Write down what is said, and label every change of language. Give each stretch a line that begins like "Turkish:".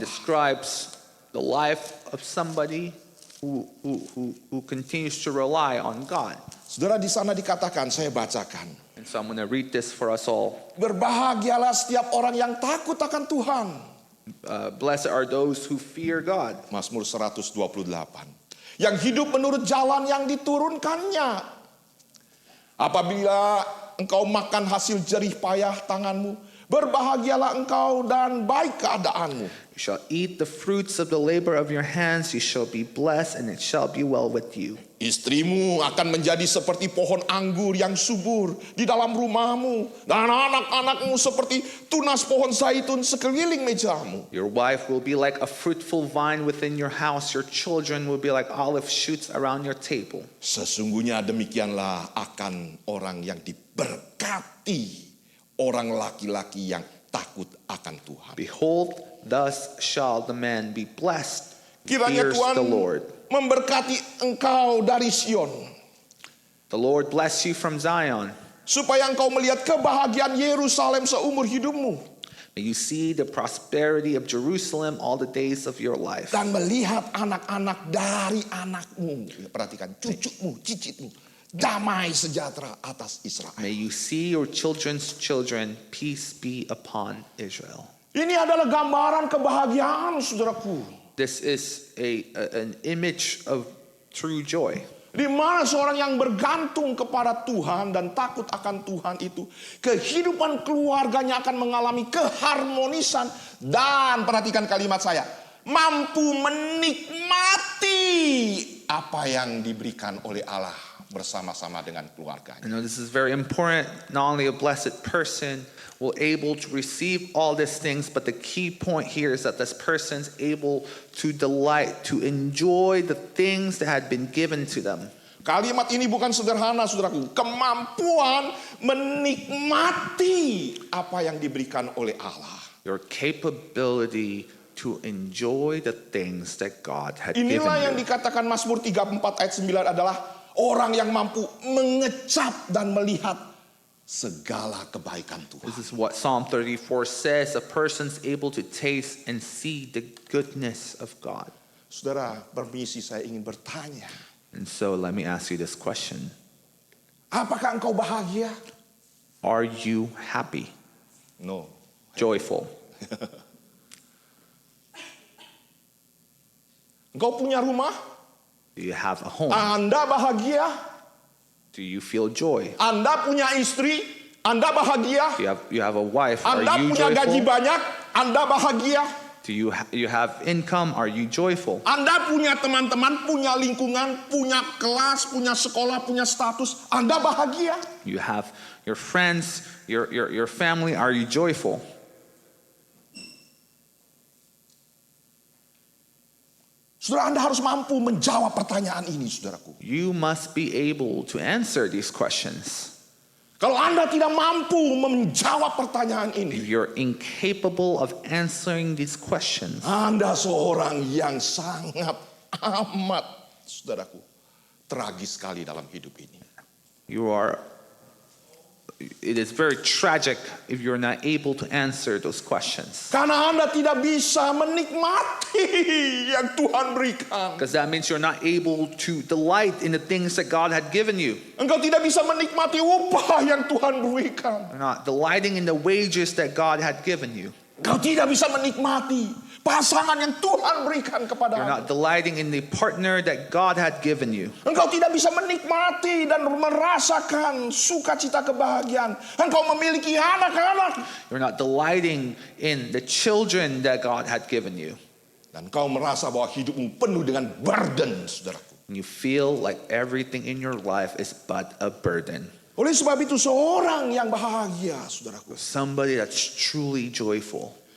English: describes the life of somebody who continues to rely on God.
Indonesian: Saudara, di sana dikatakan, saya bacakan.
English: And so I'm going to read this for us all.
Indonesian: Berbahagialah setiap orang yang takut akan Tuhan.
English: Blessed are those who fear God.
Indonesian: Mazmur 128. Yang hidup menurut jalan yang diturunkannya. Apabila engkau makan hasil jerih payah tanganmu, berbahagialah engkau dan baik keadaanmu.
English: You shall eat the fruits of the labor of your hands. You shall be blessed, and it shall be well with you.
Indonesian: Istrimu akan menjadi seperti pohon anggur yang subur di dalam rumahmu, dan anak-anakmu seperti tunas pohon zaitun sekeliling mejamu.
English: Your wife will be like a fruitful vine within your house. Your children will be like olive shoots around your table.
Indonesian: Sesungguhnya demikianlah akan orang yang diberkati, orang laki-laki yang takut akan Tuhan.
English: Behold, thus shall the man be blessed who
Indonesian: Kiranya
English: fears
Indonesian: Tuhan
English: the Lord.
Indonesian: memberkati engkau dari Sion,
English: The Lord bless you from Zion.
Indonesian: supaya engkau melihat kebahagiaan Yerusalem seumur hidupmu,
English: May you see the prosperity of Jerusalem all the days of your life.
Indonesian: dan melihat anak-anak dari anakmu. Ya, perhatikan, cucumu, cicitmu, damai sejahtera atas Israel.
English: May you see your children's children. Peace be upon Israel.
Indonesian: Ini adalah gambaran kebahagiaan, saudaraku.
English: This is an image of true joy.
Indonesian: Di mana seorang yang bergantung kepada Tuhan dan takut akan Tuhan itu, kehidupan keluarganya akan mengalami keharmonisan dan, perhatikan kalimat saya, mampu menikmati apa yang diberikan oleh Allah bersama-sama dengan keluarganya.
English: I know this is very important. Not only a blessed person will able to receive all these things, but the key point here is that this person's able to delight, to enjoy the things that had been given to them.
Indonesian: Kalimat ini bukan sederhana, saudaraku. Kemampuan menikmati apa yang diberikan oleh Allah.
English: Your capability to enjoy the things that God had given
Indonesian: Inilah yang
English: you.
Indonesian: dikatakan Mazmur 34 ayat 9 adalah orang yang mampu mengecap dan melihat segala kebaikan Tuhan.
English: This is what Psalm 34 says. A person's able to taste and see the goodness of God.
Indonesian: Saudara, permisi saya ingin bertanya.
English: And so let me ask you this question.
Indonesian: Apakah engkau bahagia?
English: Are you happy, No. joyful?
Indonesian: Engkau punya rumah?
English: Do you have a home?
Indonesian: Anda bahagia?
English: Do you feel joy?
Indonesian: Anda punya istri? Anda bahagia?
English: You have a wife. Are
Indonesian: Anda
English: you
Indonesian: punya gaji
English: joyful?
Indonesian: banyak? Anda bahagia?
English: Do you have income? Are you joyful?
Indonesian: Anda punya teman-teman, punya lingkungan, punya kelas, punya sekolah, punya status. Anda bahagia?
English: You have your friends, your family. Are you joyful?
Indonesian: Saudara, Anda harus mampu menjawab pertanyaan ini, saudaraku.
English: You must be able to answer these questions.
Indonesian: Kalau Anda tidak mampu menjawab pertanyaan
English: If
Indonesian: ini,
English: you're incapable of answering these questions,
Indonesian: Anda seorang yang sangat amat, saudaraku, tragis sekali dalam hidup ini.
English: it is very tragic if you're not able to answer those questions.
Indonesian: Karena Anda tidak bisa menikmati yang Tuhan berikan.
English: Because that means you're not able to delight in the things that God had given you.
Indonesian: Engkau tidak bisa menikmati upah yang Tuhan berikan.
English: You're not delighting in the wages that God had given you.
Indonesian: Engkau tidak bisa menikmati pasangan yang Tuhan berikan kepada
English: You're
Indonesian: Anda.
English: not delighting in the partner that God had given you.
Indonesian: Engkau tidak bisa menikmati dan merasakan sukacita kebahagiaan. Engkau memiliki anak-anak.
English: You're not delighting in the children that God had given you.
Indonesian: Dan engkau merasa bahwa hidupmu penuh dengan burden, saudaraku.
English: And you feel like everything in your life is but a burden.
Indonesian: Oleh sebab itu seorang yang bahagia, saudaraku,
English: Somebody that's truly joyful